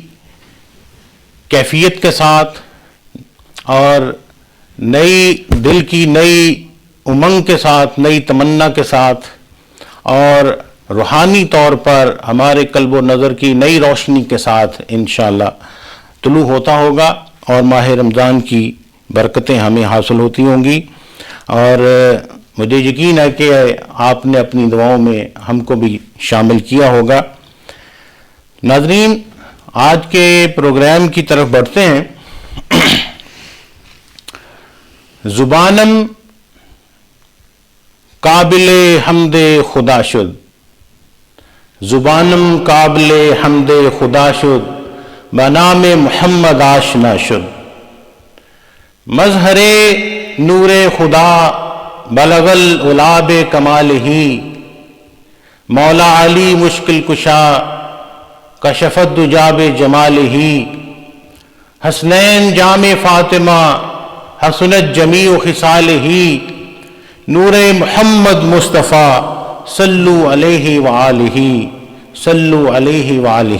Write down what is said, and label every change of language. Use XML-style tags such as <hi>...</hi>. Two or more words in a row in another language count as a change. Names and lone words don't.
<ur>کیفیت کے ساتھ اور نئی دل کی نئی امنگ کے ساتھ، نئی تمنا کے ساتھ اور روحانی طور پر ہمارے قلب و نظر کی نئی روشنی کے ساتھ انشاءاللہ طلوع ہوتا ہوگا اور ماہ رمضان کی برکتیں ہمیں حاصل ہوتی ہوں گی، اور مجھے یقین ہے کہ آپ نے اپنی دعاؤں میں ہم کو بھی شامل کیا ہوگا۔ ناظرین، آج کے پروگرام کی طرف بڑھتے ہیں۔</ur> <fa>زبانم قابل حمد خدا شد، زبانم قابل حمد خدا شد، بنام محمد آشنا شد۔ مظہر نور خدا</fa> <ar>بلغ العلا کمال ہی،</ar> <fa>مولا علی مشکل کشا</fa> <ar>کشفت دجاب جمال ہی۔</ar> <fa>حسنین جام فاطمہ</fa> <ar>حسنت جمیع خصال ہی، نور محمد مصطفیٰ صلو علیہ وآلہ صلو علیہ وآلہ۔</ar>